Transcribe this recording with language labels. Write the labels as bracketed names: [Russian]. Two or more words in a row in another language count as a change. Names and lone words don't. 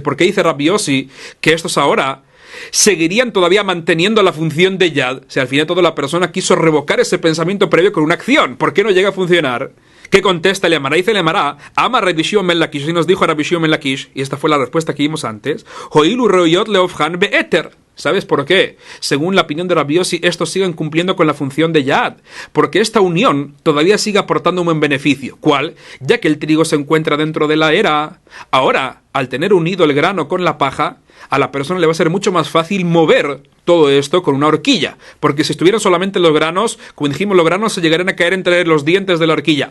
[Spanish] ¿Por qué dice Rabbi Yossi que estos ahora seguirían todavía manteniendo la función de yad? Si al final toda la persona quiso revocar ese pensamiento previo con una acción, ¿por qué no llega a funcionar? ¿Qué contesta el Amará? Dice el Amará, ama Rabbi Shimon ben Lakish, y nos dijo Rabbi Shimon ben Lakish, y esta fue la respuesta que vimos antes, [Aramaic] הואיל וראויין להופכן בעתר. [Spanish] ¿Sabes por qué? Según la opinión de Rabbi Yossi, estos siguen cumpliendo con la función de yad, porque esta unión todavía sigue aportando un buen beneficio. ¿Cuál? Ya que el trigo se encuentra dentro de la era, ahora, al tener unido el grano con la paja, a la persona le va a ser mucho más fácil mover todo esto con una horquilla, porque si estuvieran solamente los granos, como dijimos, los granos se llegarían a caer entre los dientes de la horquilla.